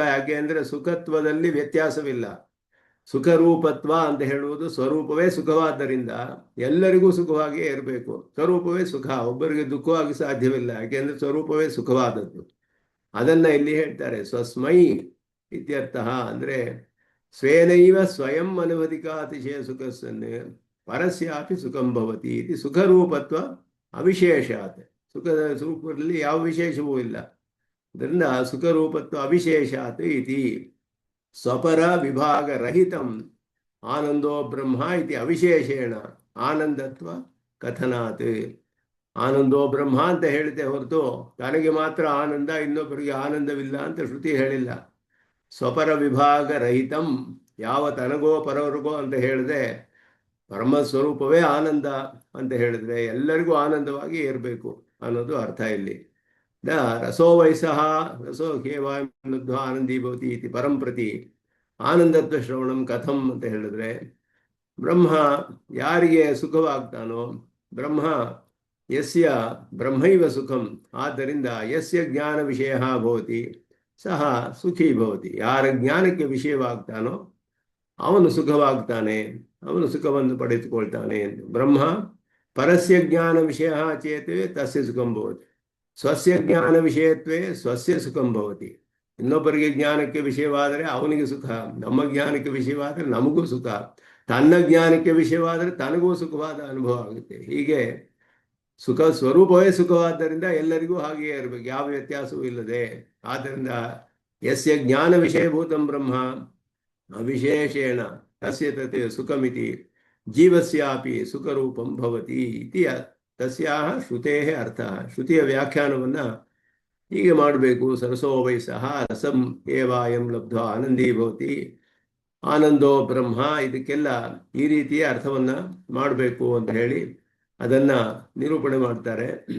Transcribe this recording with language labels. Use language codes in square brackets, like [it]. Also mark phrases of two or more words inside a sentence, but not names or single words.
[kn] ಯಾಕೆ ಅಂದರೆ ಸುಖತ್ವದಲ್ಲಿ ವ್ಯತ್ಯಾಸವಿಲ್ಲ. ಸುಖರೂಪತ್ವ ಅಂತ ಹೇಳುವುದು ಸ್ವರೂಪವೇ ಸುಖವಾದ್ದರಿಂದ ಎಲ್ಲರಿಗೂ ಸುಖವಾಗಿಯೇ ಇರಬೇಕು. ಸ್ವರೂಪವೇ ಸುಖ, ಒಬ್ಬರಿಗೆ ದುಃಖವಾಗಿ ಸಾಧ್ಯವಿಲ್ಲ. ಯಾಕೆಂದ್ರೆ ಸ್ವರೂಪವೇ ಸುಖವಾದದ್ದು. ಅದನ್ನ ಇಲ್ಲಿ ಹೇಳ್ತಾರೆ [sa] ಸ್ವಸ್ಮೈ ಇತ್ಯರ್ಥ. ಅಂದ್ರೆ ಸ್ವೇನೈವ ಸ್ವಯಂ ಅನವಧಿಕಾತಿಶಯ ಸುಖಸ್ಸನ್ನೇ ಪರಸ್ಯಾಪಿ ಸುಖಂ ಭವತಿ ಇದು ಸುಖರೂಪತ್ವ ಅವಿಶೇಷಾತ್. [kn] ಸುಖದ ಸ್ವರೂಪದಲ್ಲಿ ಯಾವ ವಿಶೇಷವೂ ಇಲ್ಲ. [sa] ಅದರಿಂದ ಸುಖರೂಪತ್ವ ಅವಿಶೇಷಾತ್ ಇತಿ ಸ್ವಪರ ವಿಭಾಗ ರಹಿತಂ ಆನಂದೋ ಬ್ರಹ್ಮ ಇತಿ ಅವಿಶೇಷೇಣ ಆನಂದತ್ವ ಕಥನಾತ್. ಆನಂದೋ ಬ್ರಹ್ಮ [kn] ಅಂತ ಹೇಳಿದೆ ಹೊರತು ತನಗೆ ಮಾತ್ರ ಆನಂದ ಇನ್ನೊಬ್ಬರಿಗೆ ಆನಂದವಿಲ್ಲ ಅಂತ ಶ್ರುತಿ ಹೇಳಿಲ್ಲ. [sa] ಸ್ವಪರ ವಿಭಾಗ ರಹಿತಂ, [kn] ಯಾವ ತನಗೋ ಪರವರಿಗೋ ಅಂತ ಹೇಳಿದೆ, ಪರಮಸ್ವರೂಪವೇ ಆನಂದ ಅಂತ ಹೇಳಿದ್ರೆ ಎಲ್ಲರಿಗೂ ಆನಂದವಾಗಿ ಇರಬೇಕು ಅನ್ನೋದು ಅರ್ಥ ಇಲ್ಲಿ. [sa] ರಸೋ ವೈಸಃ ರಸೋ ಕೇವಾಯಂ ಆನಂದಿ ಭವತಿ ಇತಿ ಪರಂ ಪ್ರತಿ ಆನಂದತ್ವ ಶ್ರವಣಂ ಕಥಂ [kn] ಅಂತ ಹೇಳಿದ್ರೆ, ಬ್ರಹ್ಮ ಯಾರಿಗೆ ಸುಖವಾಗ್ತಾನೋ, [sa] ಬ್ರಹ್ಮ ಯಸ್ಯ ಬ್ರಹ್ಮೈವ ಸುಖಂ, ಆದ್ದರಿಂದ ಯಸ್ಯ ಜ್ಞಾನ ವಿಷಯ ಭವತಿ ಸಹ ಸುಖಿ ಭವತಿ. [kn] ಯಾರ ಜ್ಞಾನಕ್ಕೆ ವಿಷಯವಾಗ್ತಾನೋ ಅವನು ಸುಖವಾಗ್ತಾನೆ, ಅವನು ಸುಖವನ್ನು ಪಡೆದುಕೊಳ್ತಾನೆ. [sa] ಬ್ರಹ್ಮ ಪರಸ್ಯ ಜ್ಞಾನ ವಿಷಯ ಚೇತೇ ತಸ್ಯ ಸುಖಂ ಭವತಿ, ಸ್ವಸ್ಯ ಜ್ಞಾನ ವಿಷಯತ್ವೇ ಸ್ವಸ್ಯ ಸುಖಂ ಭವತಿ. [kn] ಇನ್ನೊಬ್ಬರಿಗೆ ಜ್ಞಾನಕ್ಕೆ ವಿಷಯವಾದರೆ ಅವನಿಗೆ ಸುಖ, ನಮ್ಮ ಜ್ಞಾನಕ್ಕೆ ವಿಷಯವಾದರೆ ನಮಗೂ ಸುಖ, ತನ್ನ ಜ್ಞಾನಕ್ಕೆ ವಿಷಯವಾದರೆ ತನಗೂ ಸುಖವಾದ ಅನುಭವ ಆಗುತ್ತೆ. ಹೀಗೆ ಸುಖ ಸ್ವರೂಪವೇ ಸುಖವಾದ್ದರಿಂದ ಎಲ್ಲರಿಗೂ ಹಾಗೆಯೇ ಇರಬೇಕು, ಯಾವ ವ್ಯತ್ಯಾಸವೂ ಇಲ್ಲದೆ. [sa] ಆದ್ದರಿಂದ ಯಸ್ಯ ಜ್ಞಾನ ವಿಷಯಭೂತಂ ಬ್ರಹ್ಮ ಅವಿಶೇಷೇಣ ತಸ್ಯ ತತ್ ಸುಖಮಿತಿ ಜೀವಸ್ಯಾಪಿ ಸುಖರೂಪಂ ಭವತಿ ಇತಿ ತಸ್ಯಾಹ ಶ್ರುತೇಃ ಅರ್ಥ. [kn] ಶ್ರುತಿಯ ವ್ಯಾಖ್ಯಾನವನ್ನ ಹೀಗೆ ಮಾಡಬೇಕು. [sa] ಸರಸೋ ವೈ ಸಹ ರಸಂ ಏವಾಯಂ ಲಬ್ಧ್ವಾ ಆನಂದೀ ಭವತಿ ಆನಂದೋ ಬ್ರಹ್ಮ, [kn] ಇದಕ್ಕೆಲ್ಲ ಈ ರೀತಿಯ ಅರ್ಥವನ್ನ ಮಾಡಬೇಕು ಅಂತ ಹೇಳಿ ಅದನ್ನ ನಿರೂಪಣೆ ಮಾಡ್ತಾರೆ.